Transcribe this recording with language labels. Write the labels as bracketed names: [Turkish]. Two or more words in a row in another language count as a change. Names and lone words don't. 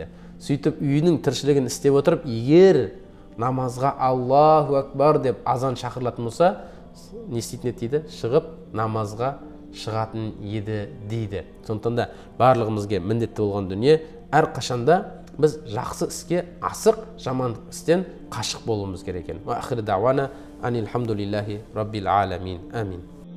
[Kazakh] Сөйтіп үйінің тіршілігін істеп отырып, егер намазға [Arabic] الله أكبر [Kazakh] деп азан шақырылатын болса, не істейтін еді дейді? Шығып намазға шығатын еді дейді. Сондықтан да барлығымызге міндетті болған дүние, әрқашанда біз жақсы іске асық, жаман істен қашық болуымыз керек екен. [Arabic] وآخر دعوانا أن الحمد لله رب العالمين. Амин.